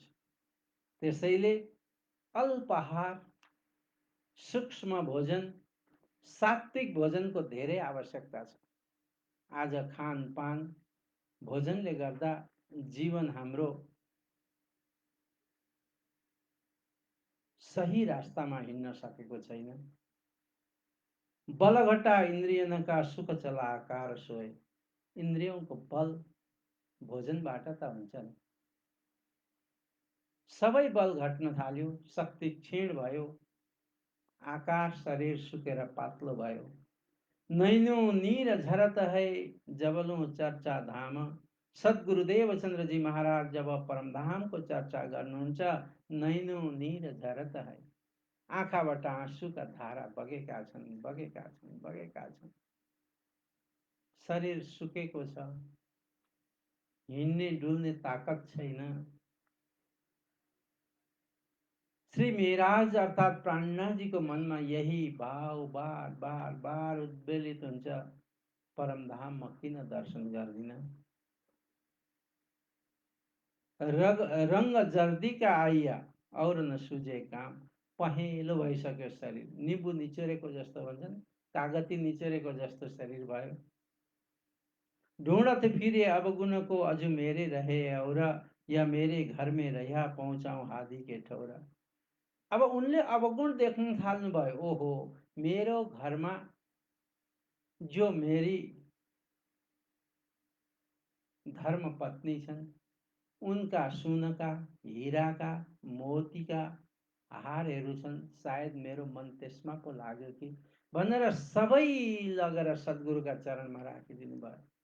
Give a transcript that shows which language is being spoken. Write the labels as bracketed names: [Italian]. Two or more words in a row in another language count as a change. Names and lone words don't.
[Nepali] त्यसैले अल्प आहार, सूक्ष्म भोजन, सात्विक भोजनको धेरै आवश्यकता छ। आज खानपान भोजनले गर्दा जीवन हाम्रो सही रास्तामा हिँड्न सकेको छैन। [Hindi] बलघटा इन्द्रियनका सुख चला आकार सोए। [Nepali] इन्द्रियोंको बल भोजनबाट त हुन्छ नि। सबै बल घट्न थाल्यो, शक्ति क्षीण भयो, आकार शरीर सुकेर पातलो भयो। [Hindi] नैनो नीर झरत है जबलों चर्चा धाम। [Nepali] सद्गुरुदेव चन्द्रजी महाराज जब परमधामको चर्चा गर्नुहुन्छ, [Hindi] नैनो नीर झरत है, [Nepali] आँखाबाट आँसुका धारा बगेका छन्, बगेका छन्, बगेका छन्। शरीर सुकेको छ, हिँड्ने डुल्ने ताकत छैन। श्री मेहराज अर्थात प्राणनाथजीको मनमा यही भाव बार बार बार उद्वेलित हुन्छ, परमधाम म किन दर्शन गर्दिन? [Hindi] रंग जर्दीका आइया और न सुझे काम। [Nepali] पहेँलो भइसक्यो शरीर, निम्बु निचोरेको जस्तो भन्छ नि, कागती निचोरेको जस्तो शरीर भयो। [Hindi] ढूंढत फिरे अवगुण को अजु मेरे रहे और, या मेरे घर में रह्या पहुँचाऊं हादी के ठौरा। [Nepali] अब उनले अवगुण देख्न थाल्नुभयो। ओहो, मेरो घरमा जो मेरी धर्म पत्नी छन्, उनका सुनका, हिराका, मोतीका हारहरू छन्, सायद मेरो मन त्यसमा पो लाग्यो कि भनेर सबै लगेर सद्गुरुका चरणमा राखिदिनु भयो।